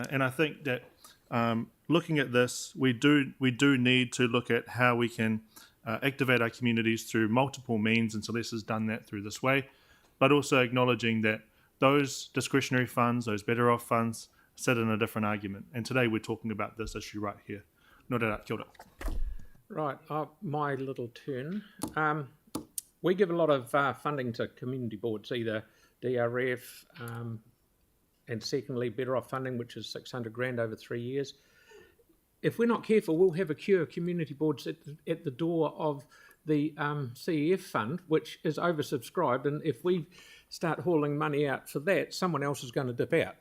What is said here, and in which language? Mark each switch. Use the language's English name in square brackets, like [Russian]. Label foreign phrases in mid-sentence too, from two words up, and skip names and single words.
[English] And I think that looking at this, we do need to look at how we can activate our communities through multiple means, and Celeste has done that through this way, but also acknowledging that those discretionary funds, those better off funds, sit in a different argument. And today we're talking about this issue right here. [Māori] Nō reira, kia ora. [English] Right, my little turn. We give a lot of funding to community boards, either DRF and secondly Better Off funding, which is 600 grand over 3 years. If we're not careful, we'll have a queue of community boards at the door of the CEF fund, which is oversubscribed, and if we start hauling money out for that, someone else is going to dip out.